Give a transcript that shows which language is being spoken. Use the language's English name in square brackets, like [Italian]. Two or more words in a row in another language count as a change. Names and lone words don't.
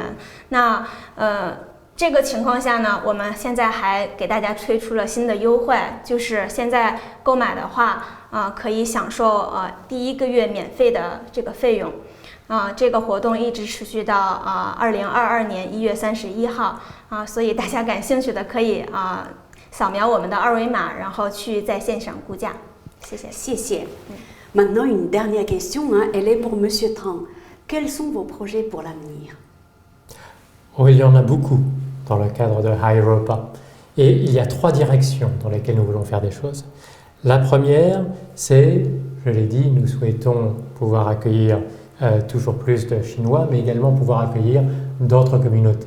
[Chinese] 那这个情况下呢，我们现在还给大家推出了新的优惠，就是现在购买的话可以享受第1个月免费的这个费用。这个活动一直持续到2022年1月31号所以大家感兴趣的可以扫描我们的二维码，然后去在线上估价。谢谢。 [French] 谢谢。Maintenant une dernière question, elle est pour Monsieur Tang. Quels sont vos projets pour l'avenir? Il y en a beaucoup dans le cadre de Hi Europa. Et il y a 3 directions dans lesquelles nous voulons faire des choses. La première, c'est, je l'ai dit, nous souhaitons pouvoir accueillir toujours plus de Chinois, mais également pouvoir accueillir d'autres communautés.